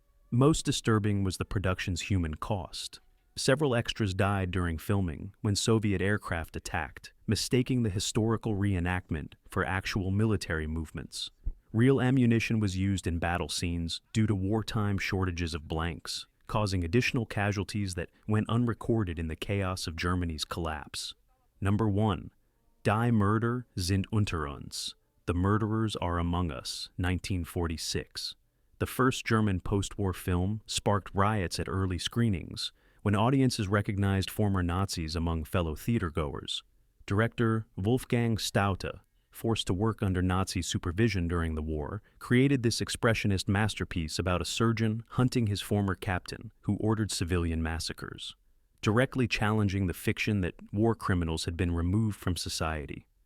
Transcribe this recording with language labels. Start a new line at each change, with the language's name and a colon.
English: Most disturbing was the production's human cost. Several extras died during filming when Soviet aircraft attacked, mistaking the historical reenactment for actual military movements. Real ammunition was used in battle scenes due to wartime shortages of blanks, causing additional casualties that went unrecorded in the chaos of Germany's collapse. Number 1.
German: Die Mörder sind unter uns.
English: The Murderers Are Among Us, 1946. The first German post-war film sparked riots at early screenings, when audiences recognized former Nazis among fellow theatergoers. Director Wolfgang Staudte, forced to work under Nazi supervision during the war, created this expressionist masterpiece about a surgeon hunting his former captain who ordered civilian massacres, directly challenging the fiction that war criminals had been removed from society.